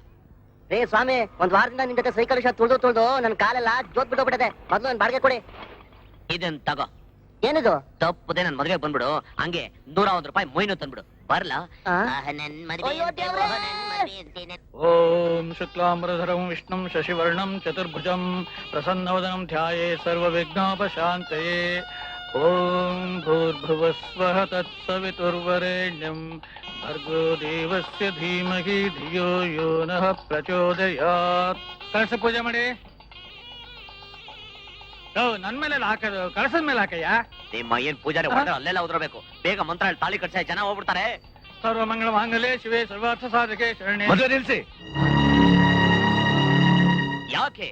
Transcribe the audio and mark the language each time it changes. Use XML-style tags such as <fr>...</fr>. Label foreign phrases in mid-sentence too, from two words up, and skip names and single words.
<kn>ರೇ ಸ್ವಾಮಿ, ಒಂದ್ ವಾರದಿಂದ ನಿನ್ ಜೊತೆ ಸೈಕಲ್ ತುಳ್ದು ನನ್ ಕಾಲೆಲ್ಲ ಜೋತ್ ಬಿಟ್ಟೋಗ್ಬಿಟ್ಟದೆ. ಮೊದ್ಲು ನನ್ ಬಾಡಿಗೆ ಕೊಡಿ. ಇದನ್ ತಗೋ. ಏನಿದು? ತಪ್ಪದೆ ನನ್ ಮದ್ವೆಗೆ ಬಂದ್ಬಿಡು. ಹಂಗೆ 101 ರೂಪಾಯಿ ಮೊಯ್ನು ತಂದ್ಬಿಡು. ಬರ್ಲಾ?</kn> <sa>ಓಂ ಶುಕ್ಲಾಂಬರಧರಂ ವಿಷ್ಣುಂ ಶಶಿವರ್ಣಂ ಚತುರ್ಭುಜಂ ಪ್ರಸನ್ನವದನಂ ಧ್ಯಾಯೇ ಸರ್ವವಿಘ್ನೋಪಶಾಂತಯೇ. ಓಂ ಭೂರ್ಭುವಸ್ವಃ ತತ್ಸವಿತುರ್ವರೆಣ್ಯಂ ಭರ್ಗೋ ದೇವಸ್ಯ ಧೀಮಹಿ ಧಿಯೋ ಯೋ ನಃ ಪ್ರಚೋದಯಾತ್.</sa> <kn>ಕಳಸ ಪೂಜೆ ಮಾಡಿ. ನನ್ ಮೇಲೆ ಹಾಕೋದು, ಕಳಸದ ಮೇಲೆ ಹಾಕಯ್ಯ. ನಿಮ್ಮ ಏನ್ ಪೂಜಾರಿ ಹೊರಟ್ರೆ ಅಲ್ಲೆಲ್ಲ ಉದ್ರಬೇಕು. ಬೇಗ ಮಂತ್ರ ಹೇಳಿ ತಾಳಿ ಕಟ್ಸ, ಜನ ಹೋಗ್ಬಿಡ್ತಾರೆ.</kn> <sa>ಸರ್ವ ಮಂಗಳ ಮಾಂಗಲ್ಯೆ ಶಿವೆ ಸರ್ವಾರ್ಥ ಸಾಧಕೆ ಶರಣೆ.</sa> <kn>ಮದುವೆ ನಿಲ್ಸಿ. ಯಾಕೆ?</kn>